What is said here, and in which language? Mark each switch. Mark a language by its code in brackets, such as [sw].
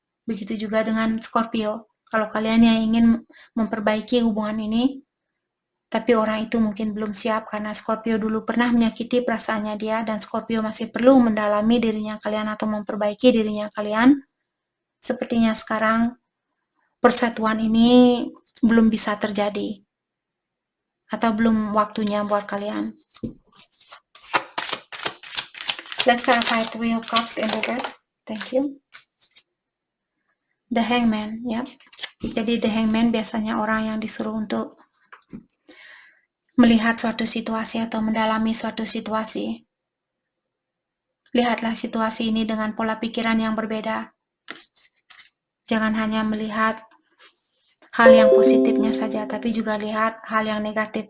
[id] Begitu juga dengan Scorpio. Kalau kalian yang ingin memperbaiki hubungan ini, tapi orang itu mungkin belum siap karena Scorpio dulu pernah menyakiti perasaannya dia dan Scorpio masih perlu mendalami dirinya kalian atau memperbaiki dirinya kalian. Sepertinya sekarang persatuan ini belum bisa terjadi atau belum waktunya buat kalian. [en] Let's clarify Three of Cups in reverse. Thank you. The Hangman, ya. [id] Jadi The Hangman biasanya orang yang disuruh untuk melihat suatu situasi atau mendalami suatu situasi. Lihatlah situasi ini dengan pola pikiran yang berbeda. Jangan hanya melihat hal yang positifnya saja, tapi juga lihat hal yang negatif.